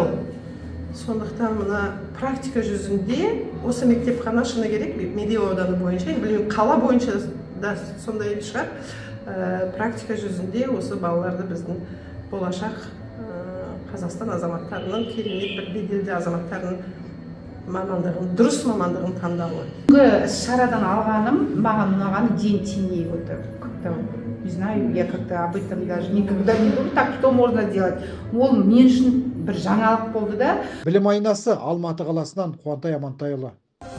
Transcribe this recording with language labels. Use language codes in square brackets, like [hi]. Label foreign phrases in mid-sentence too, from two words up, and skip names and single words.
[kk] Сондықтан мына практика жүзінде осы мектепхана шыны керек, Медеу ауданы бойынша, білмеймін, қала бойынша да сондай шығар. Практика жүзінде осы балаларды біздің болашақ Қазақстан азаматтарының, керемет бір беделді азаматтарының мамандығын, дұрыс мамандығын таңдауы. Шарадан алғаным, маған ұнаған ден-теңей өтіп. [ru] Не знаю, я как-то об этом даже никогда не думала, так что можно делать. [kk] Ол мен үшін бір жаңалық болды да. Білім айнасы Алматы қаласынан Қуантай Амантайұлы.